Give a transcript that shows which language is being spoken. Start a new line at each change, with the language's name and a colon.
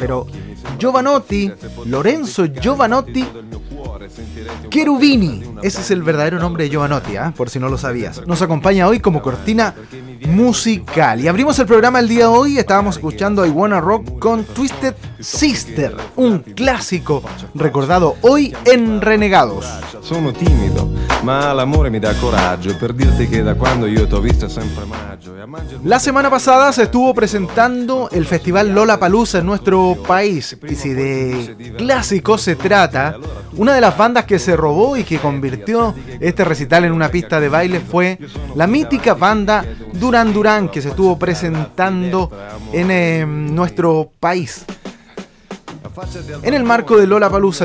Spanish: Pero Giovanotti, Lorenzo Giovanotti Cherubini, ese es el verdadero nombre de Giovanotti, ¿eh? Por si no lo sabías. Nos acompaña hoy como cortina musical. Y abrimos el programa el día de hoy, estábamos escuchando I Wanna Rock con Twisted Sister, un clásico recordado hoy en Renegados.
Italian: Sono tímido, ma l'amore mi da coraggio per dirti che da quando io t'ho visto sempre maggio.
Spanish: La semana pasada se estuvo presentando el festival Lollapalooza en nuestro país. Y si de clásico se trata, una de las bandas que se robó y que convirtió este recital en una pista de baile fue la mítica banda Duran Duran, que se estuvo presentando en nuestro país en el marco de Lollapalooza.